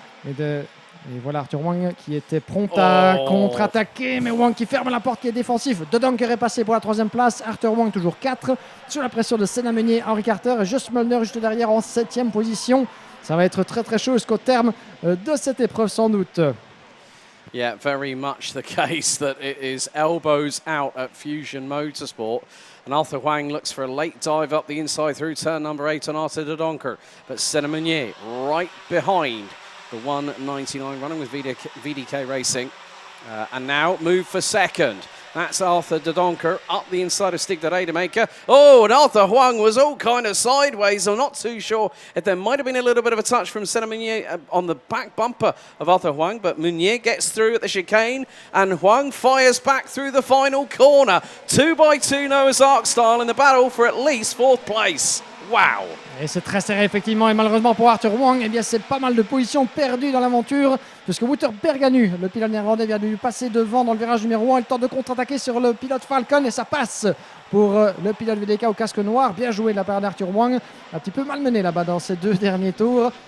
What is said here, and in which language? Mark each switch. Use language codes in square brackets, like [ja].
[fr] Et voilà Arthur Wang qui était prompt à contre-attaquer. Mais Wang qui ferme la porte, qui est défensif. De Donker est passé pour la troisième place. Arthur Wang toujours 4. Sous la pression de Senna Meunier, Henri Carter et Just Mulder juste derrière en 7e position. Ça va être très très chaud jusqu'au terme de cette épreuve sans doute. [en] Yeah, very much the case that it is elbows out at Fusion Motorsport. And Arthur Huang looks for a late dive up the inside through turn number 8 on Arthur de Donker. But Senna Meunier right behind the 199 running with VDK Racing. And now move for second. That's Arthur de Donker up the inside of Stig de Rademaker. Oh, and Arthur Huang was all kind of sideways. I'm not too sure if there might have been a little bit of a touch from Senna Meunier on the back bumper of Arthur Huang, but Meunier gets through at the chicane, and Huang fires back through the final corner. 2x2 Noah's Ark style in the battle for at least 4th place. Wow! [fr] Et c'est très serré effectivement, et malheureusement pour Arthur Huang, eh bien c'est pas mal de positions perdues dans l'aventure, puisque Wouter Berganu, le pilote néerlandais, vient de lui passer devant dans le virage numéro 1. Il tente de contre-attaquer sur le pilote Falcon et ça passe pour le pilote VDK au casque noir. Bien joué de la part d'Arthur Huang, un petit peu malmené là-bas dans ces 2 derniers tours.